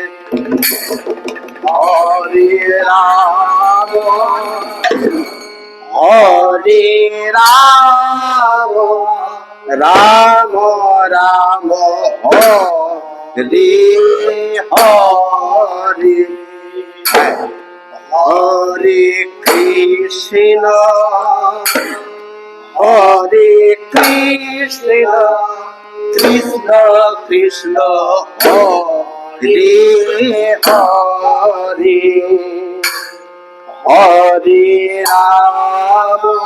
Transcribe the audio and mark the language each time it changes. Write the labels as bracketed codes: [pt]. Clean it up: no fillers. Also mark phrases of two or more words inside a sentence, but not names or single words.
[sa] Hare Rama, Hare Rama, রাম রাম হরে হরে হরে কৃষ্ণ হরে কৃষ্ণ কৃষ্ণ কৃষ্ণ হরে হরে হরে রাম